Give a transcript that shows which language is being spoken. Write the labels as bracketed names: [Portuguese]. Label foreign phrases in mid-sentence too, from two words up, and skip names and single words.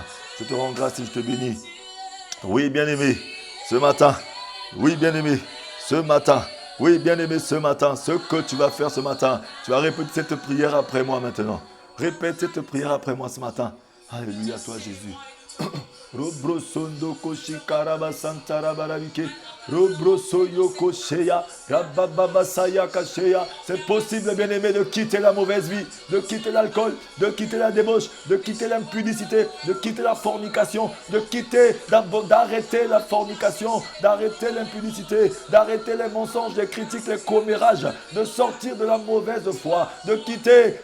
[French] Je te rends grâce et je te bénis. Oui, bien-aimé, ce matin. Oui, bien-aimé, ce matin. Oui, bien-aimé, ce matin. Ce que tu vas faire ce matin, tu vas répéter cette prière après moi maintenant. Répète cette prière après moi ce matin. Alléluia à toi Jésus. Robrosondo koshikaraba santara barabike. Robrosoyo kosheya. Rabababasaya kasheya. C'est possible, bien-aimé, de quitter la mauvaise vie, de quitter l'alcool, de quitter la débauche, de quitter l'impudicité, de quitter la fornication, de quitter, d'arrêter la fornication, d'arrêter l'impudicité, d'arrêter les mensonges, les critiques, les commérages, de sortir de la mauvaise foi, de quitter.